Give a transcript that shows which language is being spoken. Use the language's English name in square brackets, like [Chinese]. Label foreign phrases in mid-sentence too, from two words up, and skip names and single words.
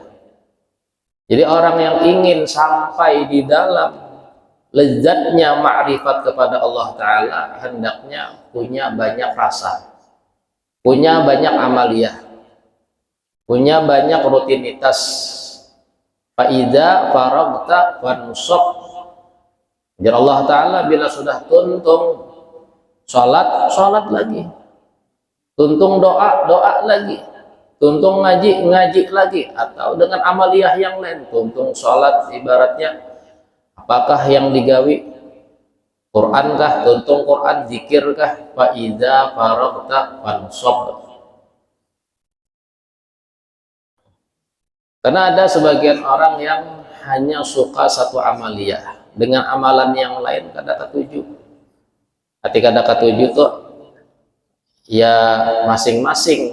[Indonesian] Jadi orang yang ingin sampai di dalam lezatnya ma'rifat kepada Allah Ta'ala hendaknya punya banyak rasa, punya banyak amaliyah, punya banyak rutinitas. [Arabic] Fa'idha faragta fansab. [Banjar] Jadi Allah Ta'ala bila sudah tuntung sholat lagi, tuntung doa lagi, tuntung ngaji lagi, atau dengan amaliyah yang lain. Tuntung sholat ibaratnya apakah yang digawi? Quran kah? Tuntung Quran, zikir kah? [Arabic] Fa'idha faragta fansab. [Indonesian] Karena ada sebagian orang yang hanya suka satu amaliyah, dengan amalan yang lain [Banjar] kada ketujuh. Ketika kada ketujuh tuh ya masing-masing.